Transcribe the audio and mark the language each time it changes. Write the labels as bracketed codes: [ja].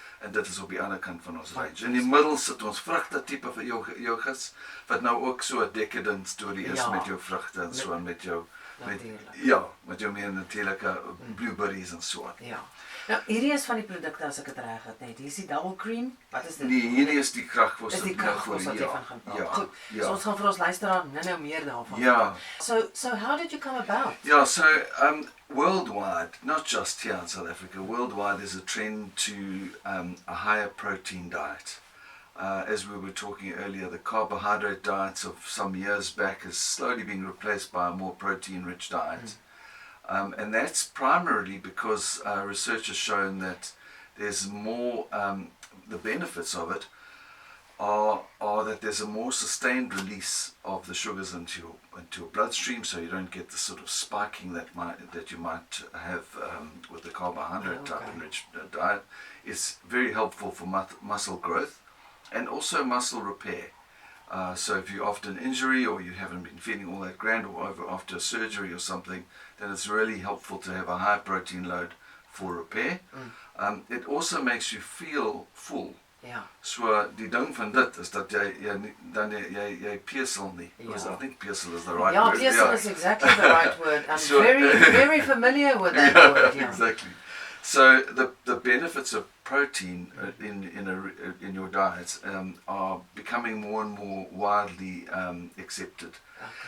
[af] En dit is op die ander kant van ons range. In die middel sit ons vrugte tipe van yogurts, wat nou ook so 'n decadent storie is met jou vrugte en so, met jou meer natuurlike blueberries en so. Ja. Nou, hierdie is van die produkte, as ek het reg het, net. Hier is die double cream. Wat is dit? Nee, hierdie is die Krag-Kos. Is die Krag-Kos wat jy van gaan praat. Goed, so ons gaan vir ons luisteraar nou meer daarvan. Ja. [en] So how did you come about? Yeah, so worldwide, not just here in South Africa, worldwide there's a trend to a higher protein diet. As we were talking earlier, the carbohydrate diets of some years back is slowly being replaced by a more protein-rich diet. And that's primarily because research has shown that there's more, the benefits of it are that there's a more sustained release of the sugars into your bloodstream, so you don't get the sort of spiking that you might have with the carbohydrate type enriched diet. It's very helpful for muscle growth and also muscle repair. So if you're after an injury or you haven't been feeling all that grand or after a surgery or something, then it's really helpful to have a high protein load for repair. It also makes you feel full. [af] Ja. So die ding van dit is dat jy pesel nie. [en] Because I think pesel is the right word. Yeah, pesel is exactly the right word. I'm very familiar with that word. Yeah. Exactly. So the benefits of protein in your diet are becoming more and more widely accepted. Okay.